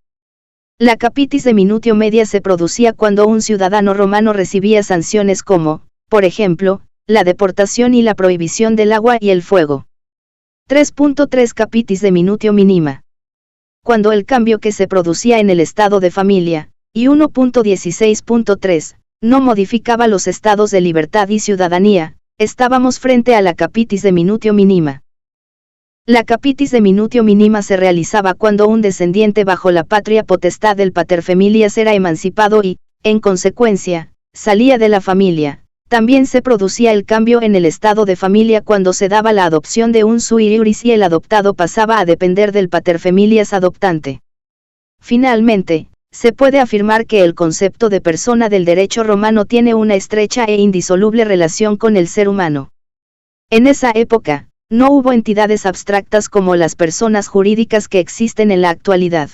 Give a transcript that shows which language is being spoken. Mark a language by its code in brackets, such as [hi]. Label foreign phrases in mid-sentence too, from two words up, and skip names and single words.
[es] La [la] capitis de minutio media [es] se producía cuando un ciudadano romano recibía sanciones como, por ejemplo, la deportación y la prohibición del agua y el fuego. 3.3 [la] Capitis de minutio minima. [es] Cuando el cambio que se producía en el estado de familia, y 1.16.3, no modificaba los estados de libertad y ciudadanía, estábamos frente a la [la] capitis de minutio minima. [es] La [la] capitis de minutio minima [es] se realizaba cuando un descendiente bajo la patria potestad del paterfamilias era emancipado y, en consecuencia, salía de la familia. También se producía el cambio en el estado de familia cuando se daba la adopción de un [la] sui iuris [es] y el adoptado pasaba a depender del paterfamilias adoptante. Finalmente, se puede afirmar que el concepto de persona del derecho romano tiene una estrecha e indisoluble relación con el ser humano. En esa época, no hubo entidades abstractas como las personas jurídicas que existen en la actualidad.